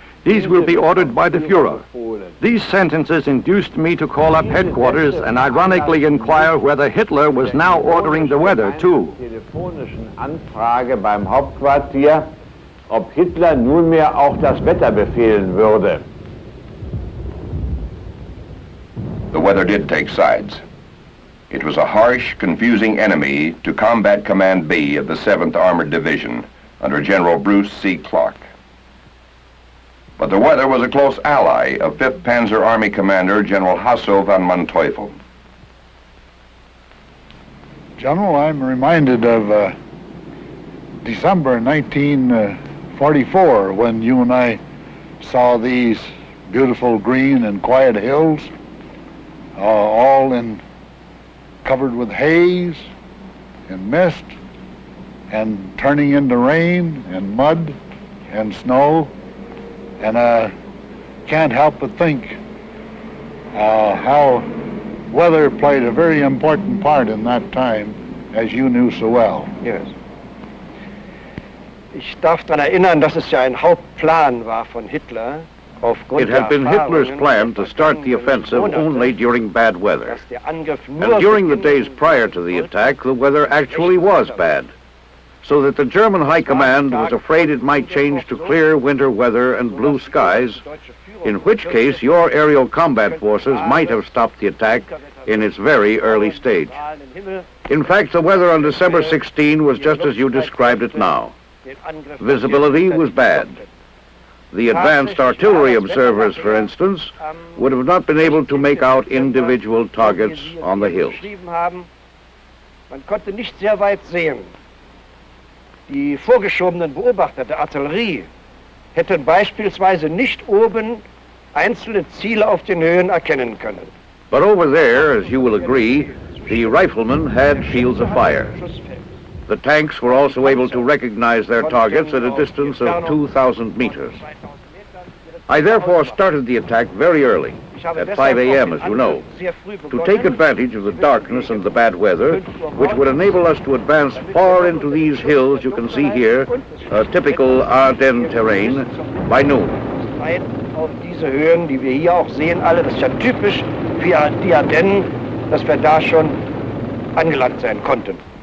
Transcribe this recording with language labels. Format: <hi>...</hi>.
<en>These will be ordered by the Fuhrer. These sentences induced me to call up headquarters and ironically inquire whether Hitler was now ordering the weather too.</en> <de>Telefonischen Anfrage beim Hauptquartier, ob Hitler nunmehr auch das Wetter befehlen würde.</de> <en>The weather did take sides. It was a harsh, confusing enemy to Combat Command B of the 7th Armored Division under General Bruce C. Clark. But the weather was a close ally of 5th Panzer Army Commander General Hasso von Manteuffel. General, I'm reminded of December 1944 when you and I saw these beautiful green and quiet hills, all covered with haze and mist and turning into rain and mud and snow. And I can't help but think how weather played a very important part in that time, as you knew so well. Yes.</en> <de>Ich darf daran erinnern, dass es ja ein Hauptplan war von Hitler.</de> <en>It had been Hitler's plan to start the offensive only during bad weather. And during the days prior to the attack, the weather actually was bad, so that the German High Command was afraid it might change to clear winter weather and blue skies, in which case your aerial combat forces might have stopped the attack in its very early stage. In fact, the weather on December 16 was just as you described it now. Visibility was bad. The advanced artillery observers, for instance, would have not been able to make out individual targets on the hills.</en> <de>Man konnte nicht sehr weit sehen. Die vorgeschobenen Beobachter der Artillerie hätten beispielsweise nicht oben einzelne Ziele auf den Höhen erkennen können.</de> <en>But over there, as you will agree, the riflemen had fields of fire. The tanks were also able to recognize their targets at a distance of 2,000 meters. I therefore started the attack very early, at 5 a.m., as you know, to take advantage of the darkness and the bad weather, which would enable us to advance far into these hills you can see here, typical Ardennes terrain, by noon.</en> <de>Auf diese Höhen, die wir hier auch sehen, alle, das ist ja typisch für die Ardennen, dass wir da schon angelangt sein konnten.</de>